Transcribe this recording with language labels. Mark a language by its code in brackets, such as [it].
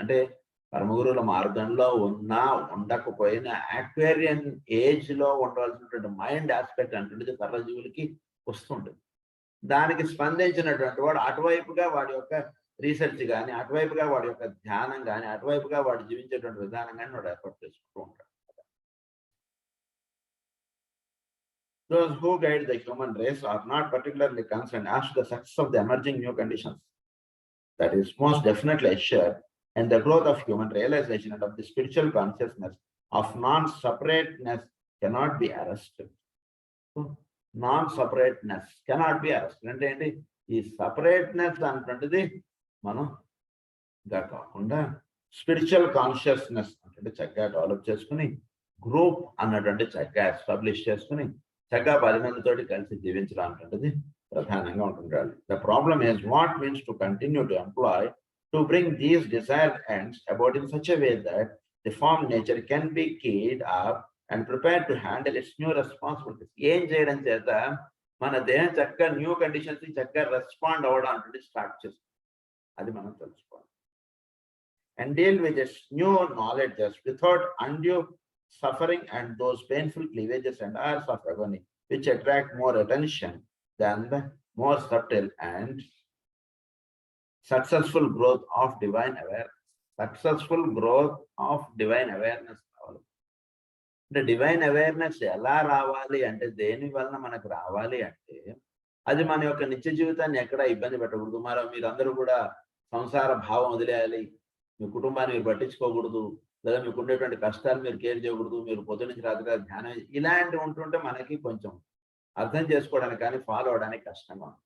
[te] అంటే పరమగురువుల మార్గంలో ఉన్నా ఉండకపోయినా యాక్వేరియన్ ఏజ్ లో ఉండవలసినటువంటి మైండ్ ఆస్పెక్ట్ అంటే సర్వజీవులకి వస్తుంటుంది. దానికి స్పందించినటువంటి వాడు అటువైపుగా వాడి యొక్క రీసెర్చ్ కానీ, అటువైపుగా వాడి యొక్క ధ్యానం కానీ, అటువైపుగా వాడు జీవించేటువంటి విధానం కానీ వాడు ఏర్పాటు చేసుకుంటూ ఉంటాడు. [en] Those who guide the human race are not particularly concerned as to the success of the emerging new conditions. That is most definitely assured and the growth of human realization and of the spiritual consciousness of non-separateness cannot be arrested. So, non-separateness cannot be arrested. [te] అంటే ఏంటి, ఈ separateness అంటే మనం ఇంకా కాకుండా spiritual consciousness అంటే చక్కగా develop చేసుకుని, గ్రూప్ అన్నటువంటి చక్కగా ఎస్టాబ్లిష్ చేసుకుని చక్కగా 10 మందితోటి కలిసి జీవించడం అనేటువంటిది ప్రధానంగా ఉంటుండాలి. [en] The problem is what means to continue to employ to bring these desired ends about in such a way that the form nature can be keyed up and prepared to handle its new responsibilities. [te] ఏం చేయడం చేత మన దేహం చక్కగా new conditions చక్కగా respond అవ్వడానికి start చేస్తుంది. అది మనం తెలుసుకోవాలి. [en] And deal with its new knowledges without undue suffering and those painful cleavages and hours of agony which attract more attention than the more subtle and successful growth of divine awareness. Successful growth of divine awareness. [te] అంటే divine awareness ఎలా రావాలి అంటే దేని వలన మనకు రావాలి అంటే అది మన యొక్క నిత్య జీవితాన్ని ఎక్కడ ఇబ్బంది పెట్టకూడదు. మీరందరూ కూడా సంసార భావం వదిలేయాలి, మీ కుటుంబాన్ని మీరు పట్టించుకోకూడదు, లేదా మీకు ఉండేటువంటి కష్టాలు మీరు కేర్ చేయకూడదు, మీరు పొద్దు నుంచి రాత్రి ధ్యానం ఇలాంటివి ఉంటుంటే మనకి కొంచెం అర్థం చేసుకోవడానికి కానీ ఫాలో అవడానికి కష్టంగా ఉంది.